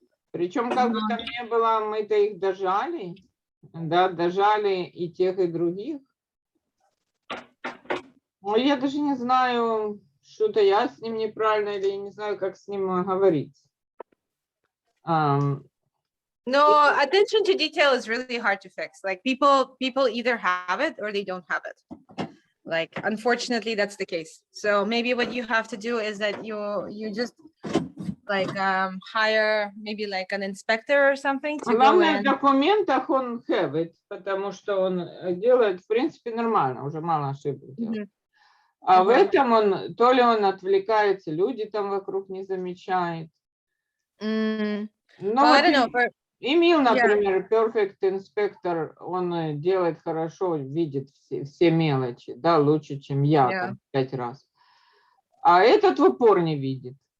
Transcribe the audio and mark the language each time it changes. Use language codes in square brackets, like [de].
[ru] Причем как бы там не было, мы-то их дожали, да, дожали и тех, и других. Но я даже не знаю, что-то я с ним неправильно, или я не знаю, как с ним говорить. [en] No, attention to detail is really hard to fix. Like people either have it or they don't have it. Like, unfortunately, that's the case. So maybe what you have to do is that you just like hire maybe like an inspector or something to go in. [ru] В документах он [en] have it, [ru] потому что он делает, в принципе, нормально, уже мало ошибок делает. А в этом он, то ли он отвлекается, люди там вокруг не замечают. Ну, вот Эмил, например, [en] Perfect Inspector, [ru] он делает хорошо, видит все мелочи, да, лучше, чем я, там, 5 раз. А этот в упор не видит.